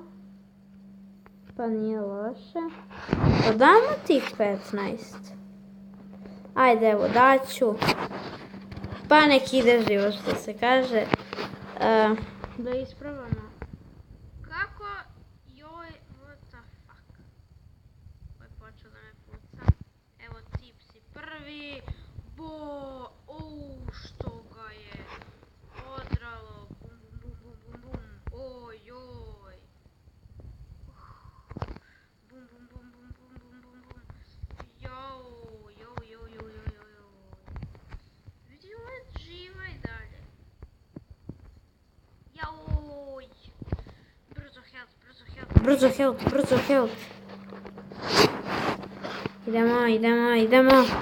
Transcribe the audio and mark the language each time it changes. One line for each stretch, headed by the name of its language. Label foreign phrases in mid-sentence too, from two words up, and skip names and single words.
Serbian: Pa nije loše. Dodamo tih 15. Ajde, evo, daću. Pa nek ide život, što se kaže. Da ispravamo. Kako? Joj,
English: what the fuck.
Serbian: Ovo je počeo da me puca. Evo, tip si prvi. Što ga je odralo. Bum. Oj. Bum. Jo. Vidi, ovo je živa i dalje. Joj. Brzo health. Idemo.